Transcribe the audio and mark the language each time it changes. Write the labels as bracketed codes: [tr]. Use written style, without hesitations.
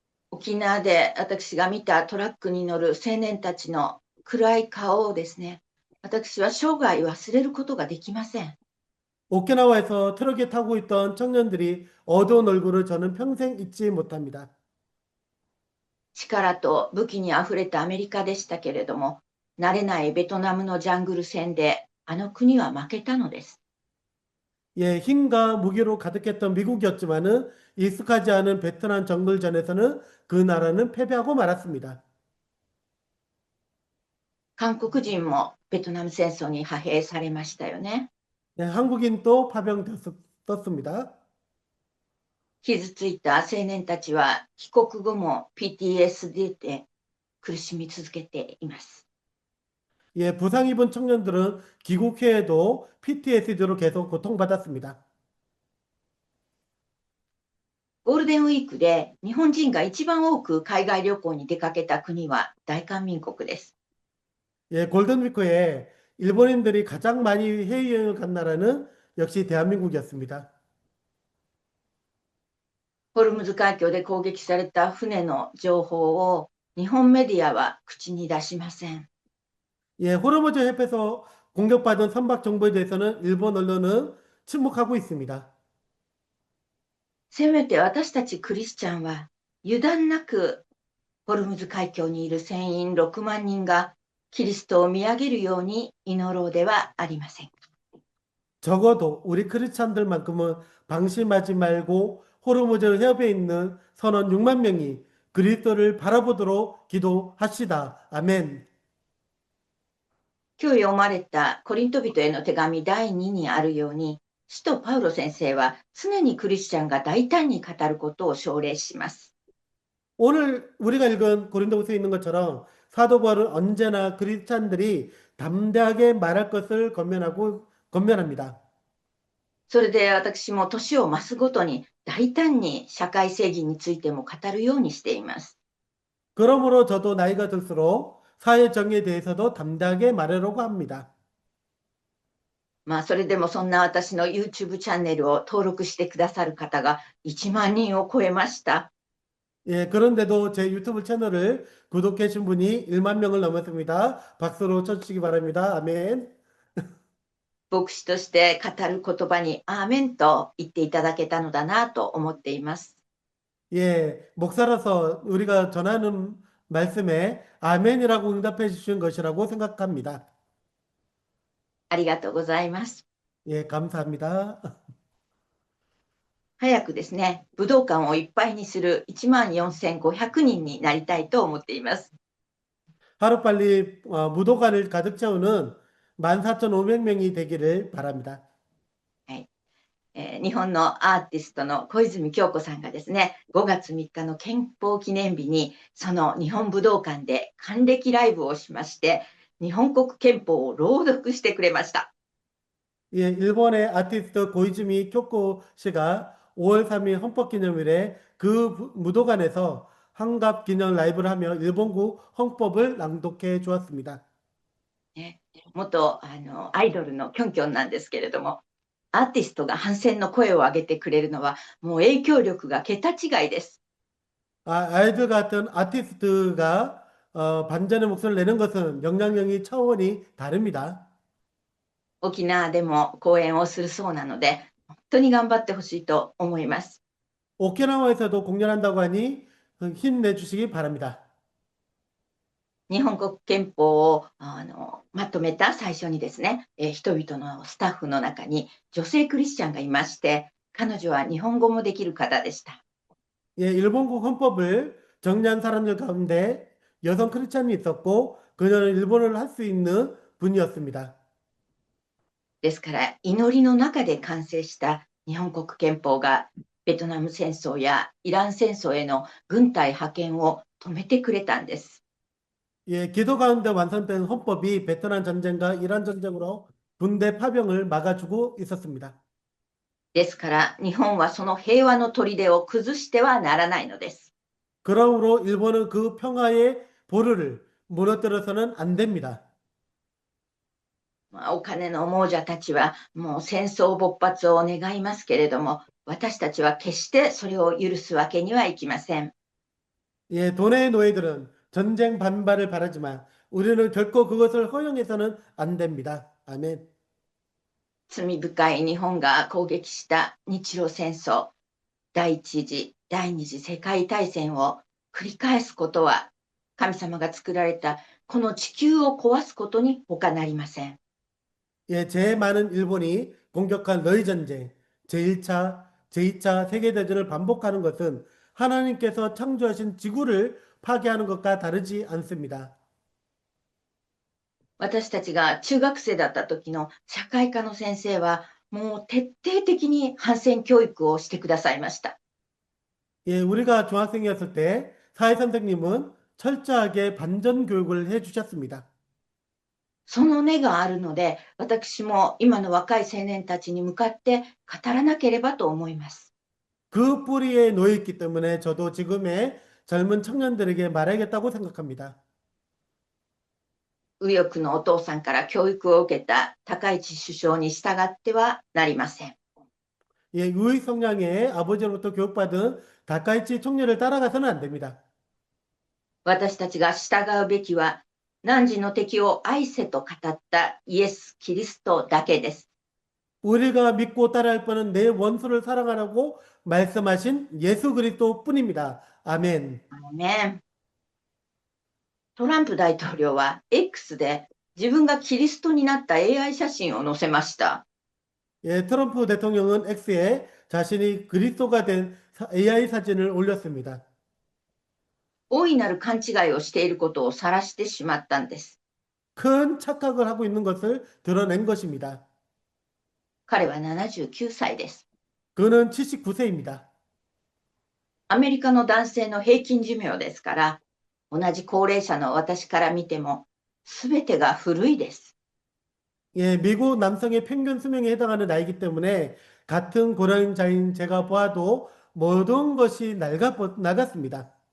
[ja] 沖縄で私が見たトラックに乗る青年たちの暗い顔をですね、私は生涯忘れることができません。 [ko] 오키나와에서 트럭에 타고 있던 청년들이 어두운 얼굴을 저는 평생 잊지 못합니다. [ja] 力と武器にあふれたアメリカでしたけれども、慣れないベトナムのジャングル戦であの国は負けたのです。 [ko] 예, 힘과 무기로 가득했던 미국이었지만은 익숙하지 않은 베트남 정글전에서는 그 나라는 패배하고 말았습니다. [ja] 韓国人もベトナム戦争に派兵されましたよね。 [ko] 예, 한국인도 파병되었습니다. [ja] 傷ついた青年たちは帰国後も PTSD で苦しみ続けています。 [ko] 예, 부상 입은 청년들은 귀국 후에도 PTSD로 계속 고통받았습니다. [ja] ゴールデンウィークで日本人が一番多く海外旅行に出かけた国は大韓民国です。 [ko] 예, 골든위크에 일본인들이 가장 많이 해외여행을 간 나라는 역시 대한민국이었습니다. [ja] ホルムズ海峡で攻撃された船の情報を日本メディアは口に出しません。 [ko] 예, 호르무즈 해협에서 공격받은 선박 정보에 대해서는 일본 언론은 침묵하고 있습니다. [ja] せめて私たちクリスチャンは油断なくホルムズ海峡にいる船員6万人がキリストを見上げるように祈ろうではありませんか。 [ko] 적어도 우리 크리스찬들만큼은 방심하지 말고 호르무즈 해협에 있는 선원 6만 명이 그리스도를 바라보도록 기도합시다. 아멘. [ja] 今日読まれたコリント人への手紙第2にあるように、使徒パウロ先生は常にクリスチャンが大胆に語ることを奨励します。 [ko] 오늘 우리가 읽은 고린도후서에 있는 것처럼 사도 바울은 언제나 크리스찬들이 담대하게 말할 것을 권면합니다. [ja] それで私も年を増すごとに大胆に社会正義についても語るようにしています。 [ko] 그러므로 저도 나이가 들수록 사회 정의에 대해서도 담대하게 말하려고 합니다. [ja] まあそれでもそんな私の YouTube チャンネルを登録してくださる方が1万人を超えました。 [ko] 예, 그런데도 제 유튜브 채널을 구독해 주신 분이 1만 명을 넘었습니다. 박수로 쳐주시기 바랍니다. 아멘. [ja] 牧師として語る言葉にアーメンと言っていただけたのだなと思っています。 [ko] 예, 목사로서 우리가 전하는 말씀에 아멘이라고 응답해 주신 것이라고 생각합니다. [ja] ありがとうございます。 [ko] 예, 감사합니다. [ja] 早くですね、武道館をいっぱいにする14,500人になりたいと思っています。 [ko] 하루빨리 무도관을 가득 채우는 14,500명이 되기를 바랍니다. [ja] はい。日本のアーティストの小泉京子さんがですね、5月3日の憲法記念日に、その日本武道館で還暦ライブをしまして、日本国憲法を朗読してくれました。 [ko] 예, 일본의 아티스트 고이즈미 쿄코 씨가 5월 3일 헌법기념일에 그 무도관에서 환갑 기념 라이브를 하며 일본국 헌법을 낭독해 주었습니다. [ja] ね、元アイドルのキョンキョンなんですけれども、アーティストが反戦の声を上げてくれるのは、もう影響力が桁違いです。 [ko] 아이들 같은 아티스트가 반전의 목소리를 내는 것은 영향력이 차원이 다릅니다. [ja] 沖縄でも講演をするそうなので、本当に頑張ってほしいと思います。 [ko] 오키나와에서도 공연한다고 하니 힘내주시기 바랍니다. [ja] 日本国憲法をまとめた最初にですね、人々のスタッフの中に女性クリスチャンがいまして、彼女は日本語もできる方でした。 [ko] 예, 일본국 헌법을 정리한 사람들 가운데 여성 크리스찬이 있었고 그녀는 일본어를 할 수 있는 분이었습니다. [ja] ですから祈りの中で完成した日本国憲法がベトナム戦争やイラン戦争への軍隊派遣を止めてくれたんです。 [ko] 예, 기도 가운데 완성된 헌법이 베트남 전쟁과 이란 전쟁으로 군대 파병을 막아주고 있었습니다. [ja] ですから日本はその平和の砦を崩してはならないのです。 [ko] 그러므로 일본은 그 평화의 보루를 무너뜨려서는 안 됩니다. [ja] お金の亡者たちはもう戦争勃発を願いますけれども、私たちは決してそれを許すわけにはいきません。 [ko] 예, 돈의 노예들은 전쟁 반발을 바라지만 우리는 결코 그것을 허용해서는 안 됩니다. 아멘. [ja] 罪深い日本が攻撃した日露戦争、第一次、第二次世界大戦を繰り返すことは、神様が作られたこの地球を壊すことに他なりません。 [ko] 예, 제 많은 일본이 공격한 러일 전쟁, 제1차, 제2차 세계대전을 반복하는 것은 하나님께서 창조하신 지구를 파괴하는 것과 다르지 않습니다. [ja] 私たちが中学生だった時の社会科の先生は、もう徹底的に反戦教育をしてくださいました。 [ko] 예, 우리가 중학생이었을 때 사회 선생님은 철저하게 반전 교육을 해 주셨습니다. [ja] その根があるので、私も今の若い青年たちに向かって語らなければと思います。 [ko] 그 뿌리에 놓여 있기 때문에 저도 지금의 젊은 청년들에게 말하겠다고 생각합니다. [ja] 右翼のお父さんから教育を受けた高市首相に従ってはなりません。 [ko] 예, 우익 성향의 아버지로부터 교육받은 다카이치 총리를 따라가서는 안 됩니다. [ja] 私たちが従うべきは、汝の敵を愛せと語ったイエス・キリストだけです。 [ko] 우리가 믿고 따라할 바는 내 원수를 사랑하라고 말씀하신 예수 그리스도뿐입니다. 아멘. [ja] アーメン。トランプ大統領は X で自分がキリストになった AI 写真を載せました。 [ko] 예, 트럼프 대통령은 X에 자신이 그리스도가 된 AI 사진을 올렸습니다. [ja] 大いなる勘違いをしていることを晒してしまったんです。 [ko] 큰 착각을 하고 있는 것을 드러낸 것입니다. [ja] 彼は79歳です。 [ko] 그는 79세입니다. [ja] アメリカの男性の平均寿命ですから、同じ高齢者の私から見ても、すべてが古いです。 [ko] 예, 미국 남성의 평균 수명에 해당하는 나이기 때문에 같은 고령자인 제가 보아도 모든 것이 낡았습니다.